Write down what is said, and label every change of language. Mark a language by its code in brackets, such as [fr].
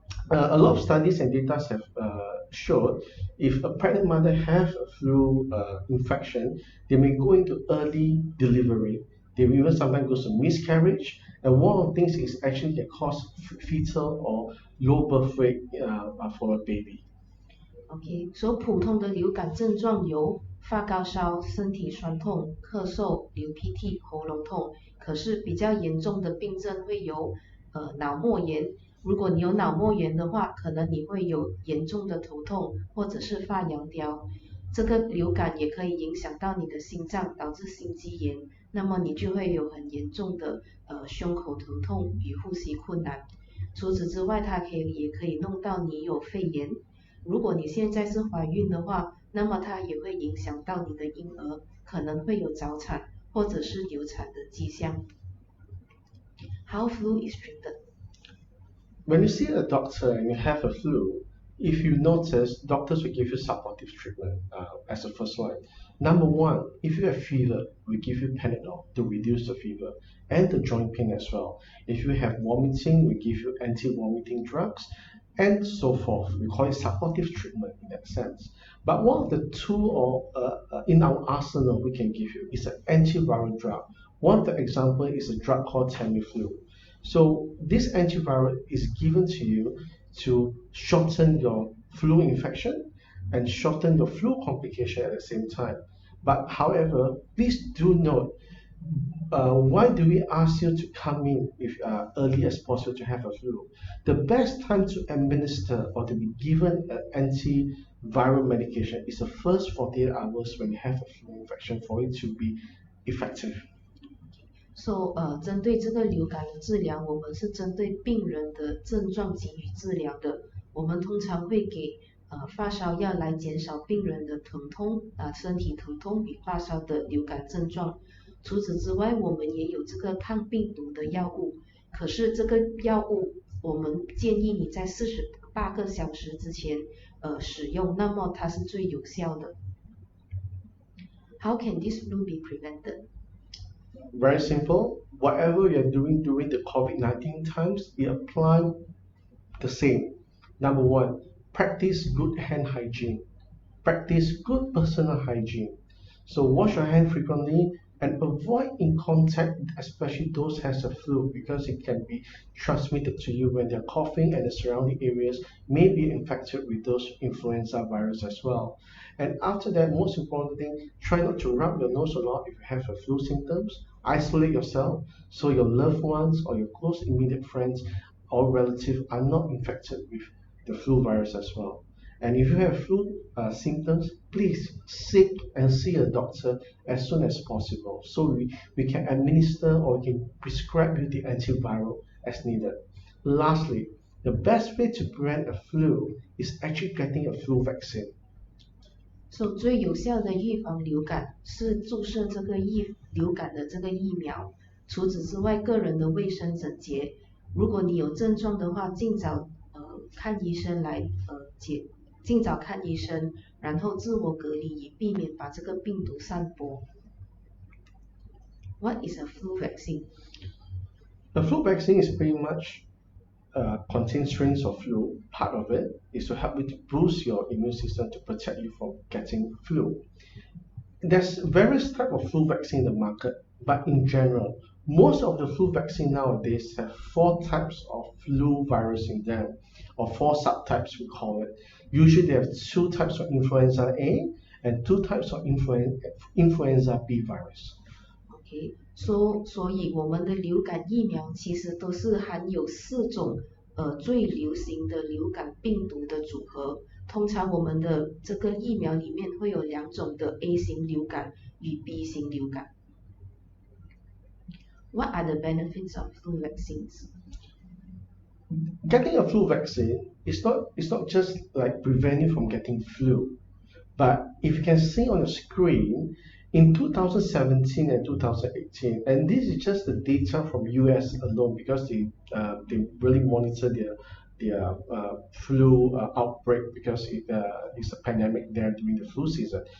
[en] A lot of studies and data have showed if a pregnant mother has a flu infection, they may go into early delivery. They will even sometimes go to miscarriage. And one of the things is actually can cause fetal or low birth weight for a baby. [zh] OK，所以普通的流感症状有发高烧、身体酸痛、咳嗽、流鼻涕、喉咙痛。可是比较严重的病症会有脑膜炎。如果你有脑膜炎的话，可能你会有严重的头痛或者是发羊吊。这个流感也可以影响到你的心脏，导致心肌炎，那么你就会有很严重的胸口疼痛与呼吸困难。除此之外，它也可以弄到你有肺炎。如果你现在是怀孕的话，那么它也会影响到你的婴儿，可能会有早产或者是流产的迹象。 [en] How flu is treated? When you see a doctor and you have a flu, if you notice, doctors will give you supportive treatment as a first line. Number one, if you have fever, we give you Panadol to reduce the fever and the joint pain as well. If you have vomiting, we give you anti-vomiting drugs and so forth. We call it supportive treatment in that sense. But one of the tool in our arsenal we can give you is an antiviral drug. One of the example is a drug called Tamiflu. So this antiviral is given to you to shorten your flu infection and shorten your flu complication at the same time. But however, please do note, why do we ask you to come in if early as possible to have a flu? The best time to administer or to be given an antiviral medication is the first 48 hours when you have a flu infection for it to be effective. [zh] So 针对这个流感的治疗，我们是针对病人的症状给予治疗的。我们通常会给发烧药来减少病人的疼痛身体疼痛与发烧的流感症状。除此之外，我们也有这个抗病毒的药物。可是这个药物我们建议你在48个小时之前使用，那么它是最有效的。 [en] How can this flu be prevented? Very simple. Whatever you're doing during the COVID-19 times, we apply the same. Number one, practice good hand hygiene. Practice good personal hygiene. So wash your hand frequently and avoid in contact, especially those who has the flu, because it can be transmitted to you when they're coughing and the surrounding areas may be infected with those influenza virus as well. And after that, most important thing, try not to rub your nose a lot if you have the flu symptoms. Isolate yourself so your loved ones or your close immediate friends or relatives are not infected with the flu virus as well. And if you have flu symptoms, please seek and see a doctor as soon as possible so we can administer or we can prescribe you the antiviral as needed. Lastly, the best way to prevent a flu is actually getting a flu vaccine. [zh] So 最有效的预防流感是注射这个流感的这个疫苗。除此之外，个人的卫生整洁。如果你有症状的话，尽早看医生尽早看医生，然后自我隔离，以避免把这个病毒散播。 [en] What is a flu vaccine? The flu vaccine is pretty much contains strains of flu. Part of it is to help you to boost your immune system to protect you from getting flu. There's various types of flu vaccine in the market, but in general, most of the flu vaccine nowadays have 4 types of flu virus in them, or 4 subtypes we call it. Usually they have 2 types of influenza A and 2 types of influenza B virus. [zh] OK， 所以我们的流感疫苗其实都是含有4种最流行的流感病毒的组合。通常我们的这个疫苗里面会有2种的 A 型流感与 B 型流感。 [en] What are the benefits of flu vaccines? Getting a flu vaccine is not just like prevent you from getting flu, but if you can see on the screen, In 2017 and 2018, and this is just the data from US alone because they really monitor their flu outbreak because it's a pandemic there during the flu season.